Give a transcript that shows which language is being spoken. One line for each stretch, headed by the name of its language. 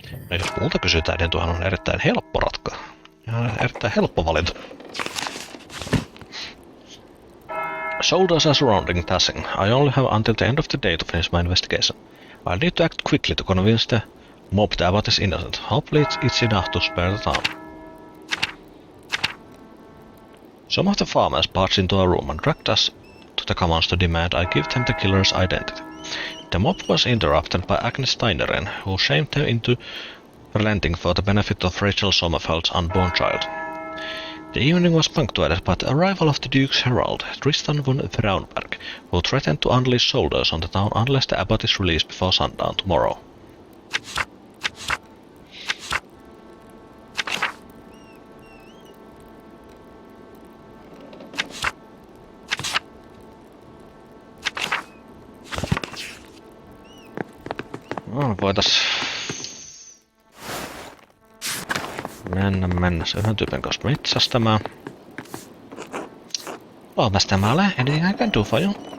Finnish: No jos muuta kysytään, niin tuohan on erittäin helppo ratka. Ja erittäin helppo valinta.
English: Soldiers are surrounding passing. I only have until the end of the day to finish my investigation. I need to act quickly to convince the mob that abbot is innocent. Hopefully it's enough to spare the town. Some of the farmers barged into a room and dragged us to the commons to demand I give them the killer's identity. The mob was interrupted by Agnes Steineren, who shamed them into relenting for the benefit of Rachel Sommerfeld's unborn child. The evening was punctuated by the arrival of the Duke's herald, Tristan von Braunberg, who threatened to unleash soldiers on the town unless the abbot is released before sundown tomorrow.
Finnish: No, voitais mennä yhden tyypin kanssa metsästämään.
English: Almost Male, anything I can do for you?